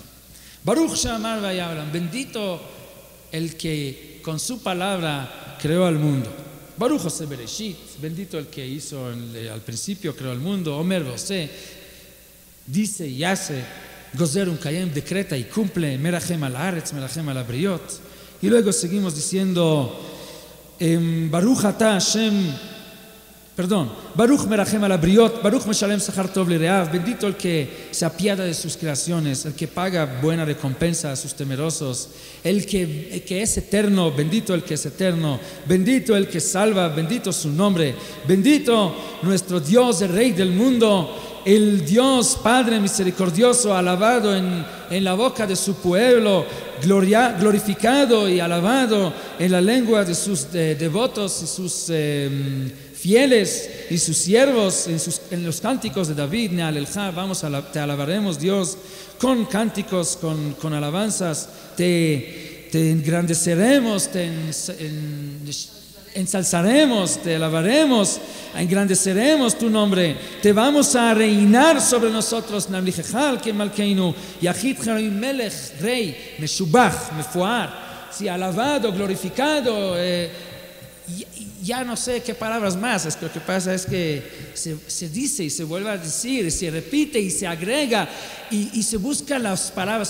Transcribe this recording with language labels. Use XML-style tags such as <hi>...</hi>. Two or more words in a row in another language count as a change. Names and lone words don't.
<he>ברוך שאמר והיה העולם,</he> <es>bendito el que con su palabra creó al mundo.</es> <he>ברוך עושה בראשית,</he> <es>bendito el que hizo al principio, creó el mundo.</es> <he>אומר ועושה,</he> <es>dice y hace.</es> <he>גוזר ומקיים,</he> <es>decreta y cumple.</es> <he>מרחם על הארץ, מרחם על הבריות.</he> <es>Y luego seguimos diciendo</es> <he>ברוך אתה ה' ברוך מרחם על הבריות, ברוך משלם שכר טוב ליראיו,</he> <es>bendito el que se apiada de sus creaciones, el que paga buena recompensa a sus temerosos, el que es eterno, bendito el que es eterno, bendito el que salva, bendito su nombre, bendito nuestro Dios, el Rey del mundo, el Dios Padre misericordioso, alabado en la boca de su pueblo, glorificado y alabado en la lengua de sus devotos y sus fieles y sus siervos en los cánticos de David. Te alabaremos, Dios, con cánticos, con alabanzas, te engrandeceremos, te ensalzaremos, te alabaremos, engrandeceremos tu nombre, te vamos a reinar sobre nosotros.</es> <he>נמליכך מלכנו, יחיד מלך, Rey, משובח, מפואר,</he> <es>sí, alabado, glorificado. Ya no sé qué palabras más. Lo que pasa es que se dice y se vuelve a decir, y se repite y se agrega y se buscan las palabras.</es>